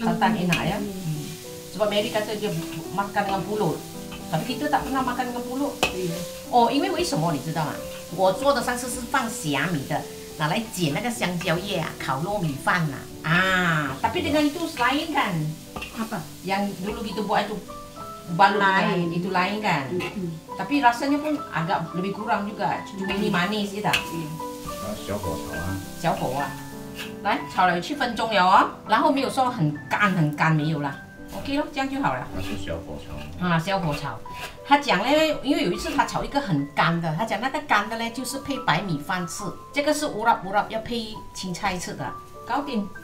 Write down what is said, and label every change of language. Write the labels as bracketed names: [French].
[Malay] Santan enak ya. Sebab Mary kata dia makan dengan pulut, tapi kita tak pernah makan dengan pulut. [Chinese] Oh， 因为为什么你知道吗？我做的上次是放虾米的。拿来剪那个香蕉叶啊，烤糯米饭呐 [Malay] tapi dengan itu lain kan? Apa? Yang dulu gitu buat itu balut lain, itu lain kan? Tapi rasanya pun agak lebih kurang juga, cuma ini manis gitu. [Chinese] 小火炒啊，小火啊，来炒了7分钟了哦，然后没有说很干没有啦 ，OK 咯，这样就好了。那是小火炒啊，小火炒。他讲呢，因为有一次他炒一个很干的，他讲那个干的呢就是配白米饭吃，这个是乌拉要配青菜吃的，搞定。